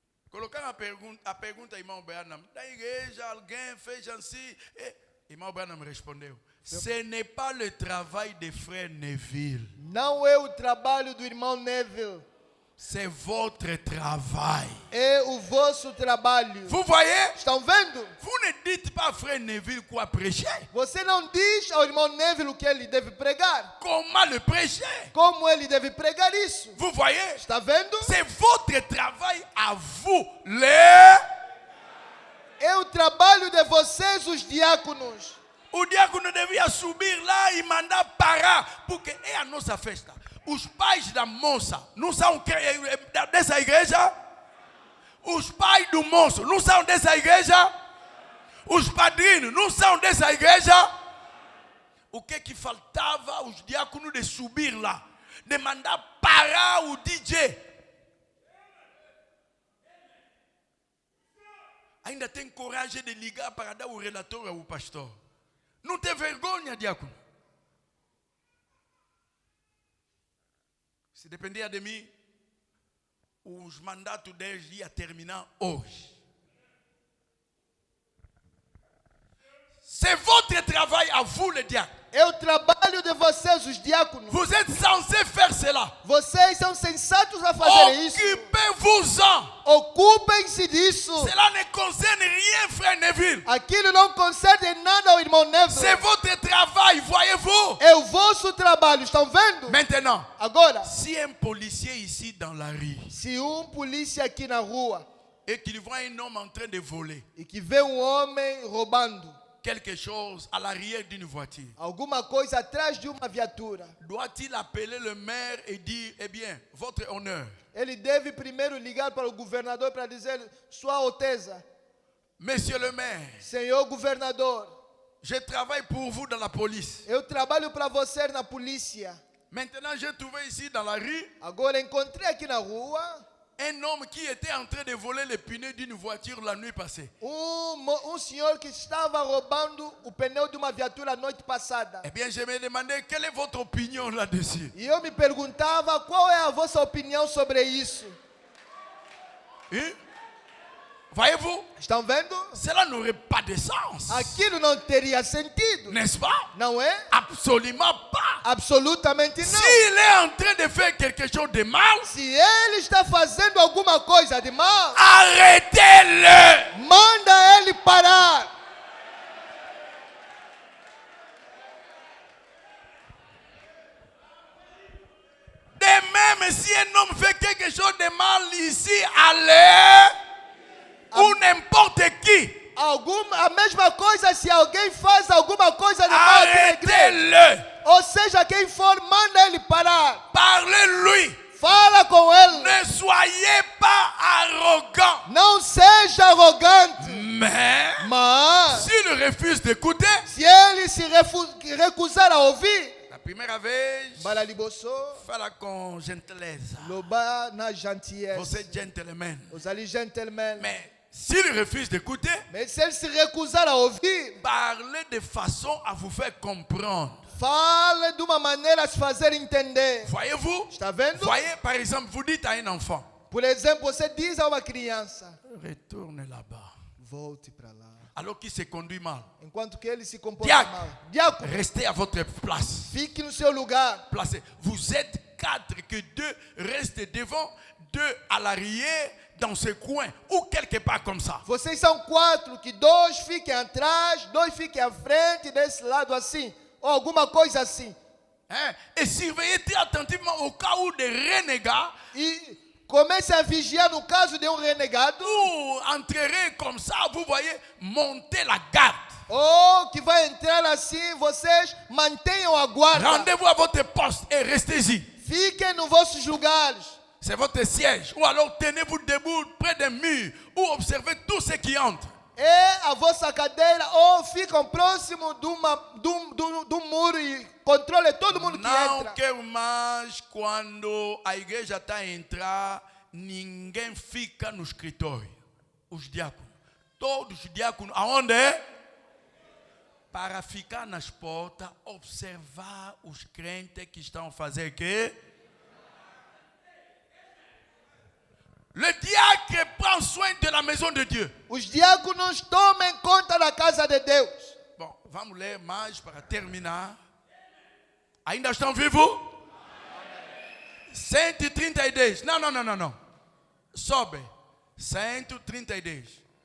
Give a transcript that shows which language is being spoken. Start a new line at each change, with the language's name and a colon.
Portuguese: Colocar a pergunta, irmão Branham, da igreja alguém fez assim. Irmão Branham respondeu:
French: ce n'est pas le travail de frère Neville.
Portuguese: Não é o trabalho do irmão Neville.
French: C'est votre travail.
Portuguese: É o vosso trabalho.
French: Vous voyez?
Portuguese: Estão vendo?
French: Vous ne dites pas à frère Neville quoi prêcher.
Portuguese: Você não diz ao irmão Neville o que ele deve pregar.
French: Comment le prêcher?
Portuguese: Como ele deve pregar isso?
French: Vous voyez?
Portuguese: Está vendo?
French: C'est votre travail à vous, les.
Portuguese: É o trabalho de vocês, os diáconos. O diácono devia subir lá e mandar parar, porque é a nossa festa. Os pais da moça não são dessa igreja? Os pais do moço não são dessa igreja? Os padrinhos não são dessa igreja? O que faltava os diáconos de subir lá? De mandar parar o DJ. Ainda tem coragem de ligar para dar o relatório ao pastor. Não tem vergonha, diácono. Se dependia de mim, os mandatos deles iam terminar hoje.
French: C'est votre travail à vous, les diacres.
Portuguese: É o trabalho de vocês, os diáconos.
French: Vous êtes censés faire cela.
Portuguese: Vocês são sensatos a fazer isso.
French: Occupez-vous-en.
Portuguese: Ocupem-se disso.
French: Cela ne concerne rien, frère Neville.
Portuguese: Aquilo não concerne nada ao irmão Neville.
French: C'est votre travail, voyez-vous.
Portuguese: É o vosso trabalho, estão vendo?
French: Maintenant,
Portuguese: Agora,
French: si un policier ici dans la rue
Portuguese: se polícia aqui na rua
French: et qu'il voit un homme en train de voler
Portuguese: e que vê homem roubando
French: quelque chose à l'arrière d'une voiture,
Portuguese: alguma coisa atrás de uma viatura,
French: doit-il appeler le maire et dire, eh bien, votre honneur,
Portuguese: ele deve primeiro ligar para o governador para dizer: Sua Alteza,
French: monsieur le maire,
Portuguese: senhor governador,
French: je travaille pour vous dans la police.
Portuguese: eu trabalho para você na polícia.
French: Maintenant, j'ai trouvé ici dans la rue
Portuguese: Agora encontrei aqui na rua
French: un homme qui était en train de voler les pneus d'une voiture la nuit passée.
Portuguese: senhor que estava roubando o pneu de uma viatura a noite passada.
French: Eh bien, je me demandais, quelle est votre opinion là-dessus?
Portuguese: E eu me perguntava, qual é a vossa opinião sobre isso?
French: Hein? Voyez-vous?
Portuguese: Estão vendo?
French: Cela n'aurait pas de sens.
Portuguese: Aquilo não teria sentido.
French: N'est-ce pas?
Portuguese: Não é?
French: Absolument pas.
Portuguese: Absolutamente não.
French: S'il est en train de faire quelque chose de mal,
Portuguese: Se ele está fazendo alguma coisa de mal,
French: arrêtez-le.
Portuguese: manda ele parar.
French: De même, si un homme fait quelque chose de mal ici, allez, ou n'importe qui,
Portuguese: A mesma coisa se alguém faz alguma coisa de mal aqui na igreja.
French: arrêtez-le.
Portuguese: Ou seja, quem for, manda ele parar.
French: Parlez-lui.
Portuguese: Fala com ele.
French: Ne soyez pas arrogant.
Portuguese: Não seja arrogante.
French: Mais, s'il refuse d'écouter,
Portuguese: Se ele se recusar a ouvir,
French: la première vez,
Lingala: bala liboso,
Portuguese: fala com gentileza.
Lingala: loba na gentillesse.
Portuguese: Você é gentleman.
Lingala: Osali gentleman.
French: Mais s'il refuse d'écouter,
Portuguese: Mas se ele se recusar a ouvir,
French: parlez de façon à vous faire comprendre.
Portuguese: fale de uma maneira a se fazer entender.
French: Voyez-vous?
Portuguese: Está vendo?
French: Voyez, par exemple, vous dites à un enfant,
Portuguese: Por exemplo, você diz a uma criança:
French: retourne là-bas.
Portuguese: volte para lá.
French: Alors qu'il se conduit mal.
Portuguese: Enquanto que ele se comporta Diácono. mal. Diácono,
French: Restez à votre place.
Portuguese: fique no seu lugar.
French: Placez. Vous êtes 4, que 2 restent devant, 2 à l'arrière, dans ce coin, ou quelque part comme ça.
Portuguese: Vocês são 4, que 2 fiquem atrás, 2 fiquem à frente, desse lado assim. Ou alguma coisa assim. Hein?
French: Et surveillez très attentivement au cas où des renégats
Portuguese: E comece a vigiar no caso de renegado.
French: ou entrerez comme ça, vous voyez, monter la garde.
Portuguese: ou que vai entrar assim, vocês mantenham a guarda.
French: Rendez-vous à votre poste et restez-y.
Portuguese: Fiquem nos vossos lugares.
French: C'est votre siège. Ou alors tenez-vous debout près des murs ou observez tous ceux qui entrent.
Portuguese: É a vossa cadeira ou ficam próximo do muro e controle todo mundo que Não entra. quero mais quando a igreja está a entrar, ninguém fica no escritório. Os diáconos. Todos os diáconos, aonde é? Para ficar nas portas, observar os crentes que estão a fazer o quê?
French: Le diacre prend soin de la maison de Dieu.
Portuguese: Os diáconos tomem conta da casa de Deus. Bom, vamos ler mais para terminar. Ainda estão vivos? 132. Não. Sobe. 132.